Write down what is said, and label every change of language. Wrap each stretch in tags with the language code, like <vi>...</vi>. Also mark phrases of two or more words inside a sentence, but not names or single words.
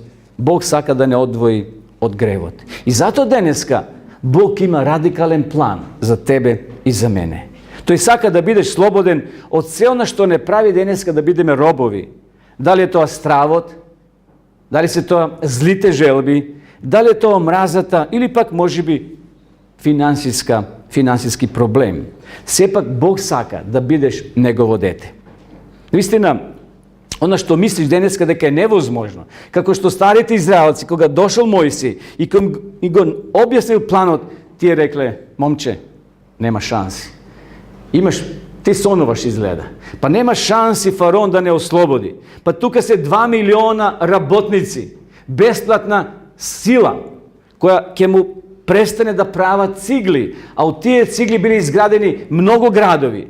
<mk>Бог сака да не одвои од гревот. И затоа денеска Бог има радикален план за тебе и за мене. Тој сака да бидеш слободен од се она што не прави денеска да бидеме робови. Дали е тоа стравот, дали се тоа злите желби, дали е тоа омразата или пак можеби финансиска</mk> <sr>finansijski problem.</sr> <mk>Сепак Бог сака да бидеш негово дете. Наистина,</mk> <sr>ono što misliš</sr> <mk>денеска дека е невозможно, како што старите израелци, кога дошол Мојсей и го објаснил планот, тие рекле, момче, нема шанси. Ти сонуваш изгледа. Па нема шанси фараон да не ослободи. Па тука се 2 милиона работници, бесплатна сила, која ќе му престане да прават цигли, а од тие цигли били изградени многу градови.</mk>